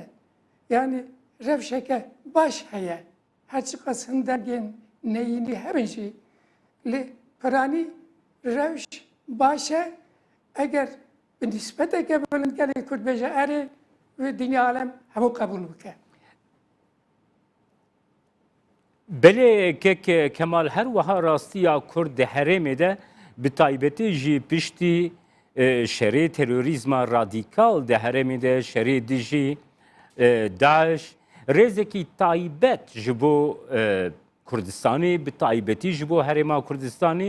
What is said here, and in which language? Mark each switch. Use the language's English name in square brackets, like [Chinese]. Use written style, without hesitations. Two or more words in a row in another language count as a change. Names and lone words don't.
[Kurdish] Yani rewşeke baş heye. Her çi qas hindegên neyînî hebin jî. Lê piranî rewş baş e eger bi nisbeteke bilind gelê Kurd bêje erê wê dinya alem hemû qebûl bike. بله که کمال هر وها راستیا کرد ده هرمه ده به تایبتی جی پشتی شری تروریزم رادیکال ده هرمه ده شری دیجی داعش رزکی تایبت جبو کردستانی به تایبتی جبو هرما کردستانی